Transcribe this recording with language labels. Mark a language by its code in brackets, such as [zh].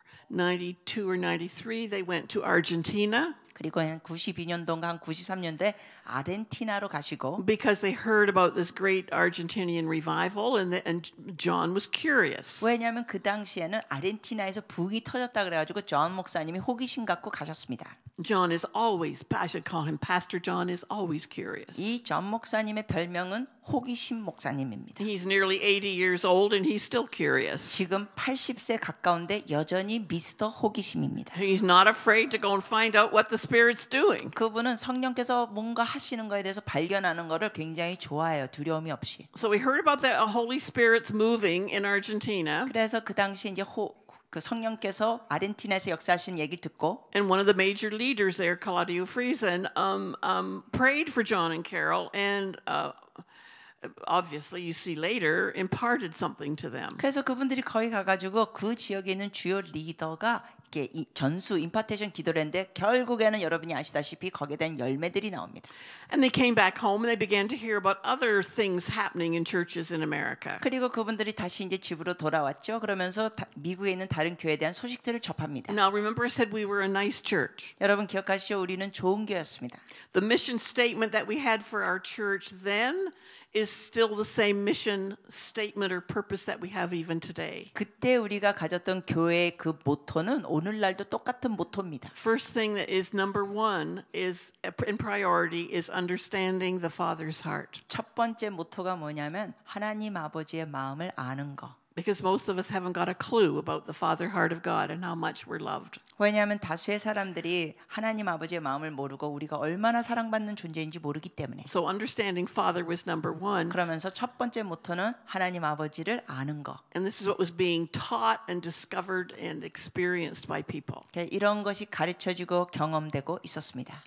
[en] 92 or 93, they went to Argentina [ko] 그리고 한 92년도인가 한 93년도에 아르헨티나로 가시고 [en] because they heard about this great Argentinian revival, and John was curious. [ko] 왜냐하면 그 당시에는 아르헨티나에서 부흥이 터졌다 그래가지고 존 목사님이 호기심 갖고 가셨습니다. [en] John is always, I should call him Pastor John, is always curious. [ko] 이 존 목사님의 별명은 호기심 목사님입니다. [en] He's nearly 80 years old and he's still curious. [ko] 지금 80세 가까운데 여전히 미스터 호기심입니다. [en] He's not afraid to go and find out what the Spirit's doing. [ko] 그분은 성령께서 뭔가 하시는 거에 대해서 발견하는 거를 굉장히 좋아해요. 두려움이 없이. [en] So we heard about the Holy Spirit's moving in Argentina. [ko] 그래서 그 당시 이제 그 성령께서 아르헨티나에서 역사하신 얘기를 듣고 [en] And one of the major leaders there, Claudio Friesen, prayed for John and Carol, and obviously, you see later, imparted something to them. [ko] 그래서 그분들이 거기 가가지고 그 지역에 있는 주요 리더가 이렇게 전수 임파테이션 기도를 했는데 결국에는 여러분이 아시다시피 거기에 대한 열매들이 나옵니다. [en] And they came back home and they began to hear about other things happening in churches in America. [ko] 그리고 그분들이 다시 이제 집으로 돌아왔죠. 그러면서 미국에 있는 다른 교회에 대한 소식들을 접합니다. [en] Now, remember, I said we were a nice church. [ko] 여러분 기억하시죠? 우리는 좋은 교회였습니다. [en] The mission statement that we had for our church then is still the same mission statement or purpose that we have even today. [ko] 그때 우리가 가졌던 교회의 그 모토는 오늘날도 똑같은 모토입니다. [en] First thing that is number one is in priority is understanding the Father's heart. [ko] 첫 번째 모토가 뭐냐면 하나님 아버지의 마음을 아는 거. [en] Because most of us haven't got a clue about the Father heart of God and how much we're loved. [ko] 왜냐하면 다수의 사람들이 하나님 아버지의 마음을 모르고 우리가 얼마나 사랑받는 존재인지 모르기 때문에. [en] So understanding Father was number one. [ko] 그러면서 첫 번째 모토는 하나님 아버지를 아는 거. [en] And this is what was being taught and discovered and experienced by people. [ko] 이런 것이 가르쳐지고 경험되고 있었습니다.